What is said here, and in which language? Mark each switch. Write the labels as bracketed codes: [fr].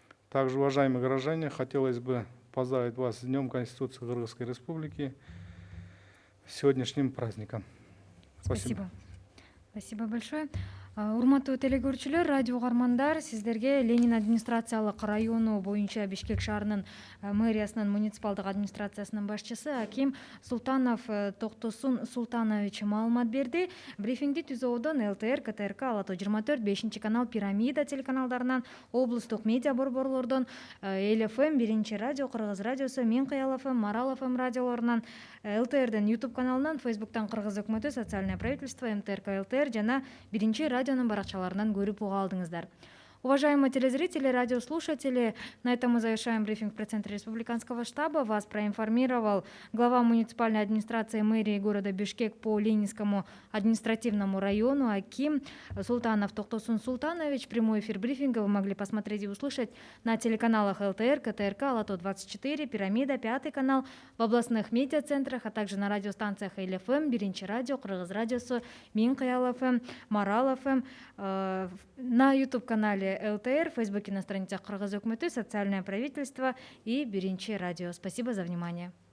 [ru] Также, уважаемые горожане, хотелось бы поздравить вас с Днем Конституции Кыргызской Республики, с сегодняшним праздником. Спасибо. Спасибо большое. [ky] Урматтуу телекөрүүчүлөр, радио угармандар, сиздерге Ленин администрациялык району боюнча Бишкек шаарынын мэриясынын муниципалдык администрациясынын башчысы Аким Султанов Токтосун Султанович маалымат берди. Брифингди түзүүдөн ЛТР, КТРК, Ала Тоо 24, 5 канал, Пирамида телеканалдарынан, облустук медиа борборлордон, ЛФМ, 1 радио, Кыргыз радиосу, Мен Кыял ФМ, Марал ФМ радиолорунан, ЛТРден YouTube каналынан, Фейсбуктан Кыргыз өкмөтү, Социальное правительство, МТРК ЛТР жана 1 радионун баракчаларынан көрүп уга алдыңыздар. [ru] Уважаемые телезрители, радиослушатели, на этом мы завершаем брифинг в пресс-центре Республиканского штаба. Вас проинформировал глава муниципальной администрации мэрии города Бишкек по Ленинскому административному району Аким Султанов Токтосун Султанович. Прямой эфир брифинга вы могли посмотреть и услышать на телеканалах ЛТР, КТРК, Ала Тоо 24, Пирамида, 5 канал, в областных медиацентрах, а также на радиостанциях ЛФМ, 1 радио, Кыргыз радиосу, Мен Кыял ФМ, Марал ФМ, на YouTube-канале ЛТР, в Фейсбуке на страницах Кыргыз өкмөтү, Социальное правительство и 1 радио. Спасибо за внимание.